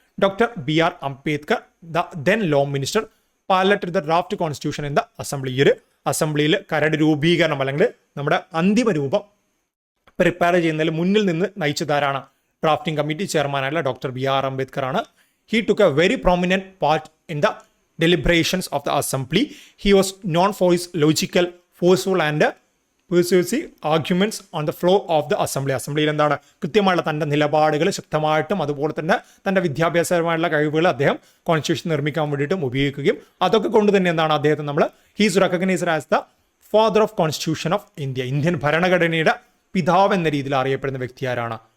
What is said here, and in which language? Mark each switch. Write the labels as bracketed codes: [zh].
[en] Doctor BR Ambedkar, the then law minister, piloted the draft constitution in the assembly. [ml] ഈ ഒരു അസംബ്ലിയിൽ കരട് രൂപീകരണം അല്ലെങ്കിൽ നമ്മുടെ അന്തിമ രൂപം പ്രിപ്പയർ ചെയ്യുന്നതിൽ മുന്നിൽ നിന്ന് നയിച്ചതാരാണ്? Drafting committee ചെയർമാനായിട്ടുള്ള doctor BR Ambedkar ആണ്. [en] He took a very prominent part in the deliberations of the assembly. He was known for his logical, forceful and persuasive arguments on the floor of the assembly. [ml] അസംബ്ലിയിൽ എന്താണ്, കൃത്യമായുള്ള തൻ്റെ നിലപാടുകൾ ശക്തമായിട്ടും അതുപോലെ തന്നെ തൻ്റെ വിദ്യാഭ്യാസപരമായിട്ടുള്ള കഴിവുകൾ അദ്ദേഹം കോൺസ്റ്റിറ്റ്യൂഷൻ നിർമ്മിക്കാൻ വേണ്ടിയിട്ടും ഉപയോഗിക്കുകയും അതൊക്കെ കൊണ്ട് തന്നെ എന്താണ് അദ്ദേഹത്തെ നമ്മൾ [en] He's recognised as the father of constitution of India. [ml] Indian ഭരണഘടനയുടെ പിതാവ് എന്ന രീതിയിൽ അറിയപ്പെടുന്ന വ്യക്തി ആരാണ്?